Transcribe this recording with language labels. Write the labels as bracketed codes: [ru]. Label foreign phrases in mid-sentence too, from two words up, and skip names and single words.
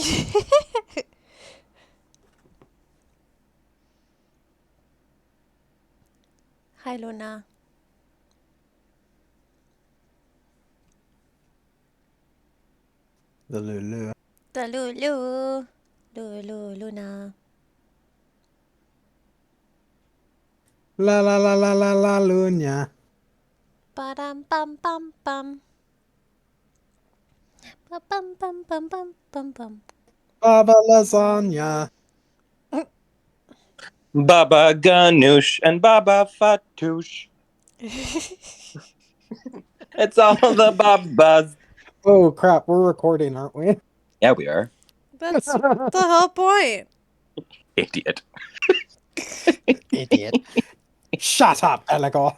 [en] Hi, Luna. The Lulu. The Lulu. Lulu, Luna. La la la la la la Lunya. Ba-dum bum bum bum. Ba-bum bum bum bum bum bum. Baba lasagna. Baba Ganoush and Baba Fatouche. It's all the Babas. Oh crap, we're recording, aren't we? Yeah, we are. That's the whole point. Idiot. Idiot. Shut up, Elegor.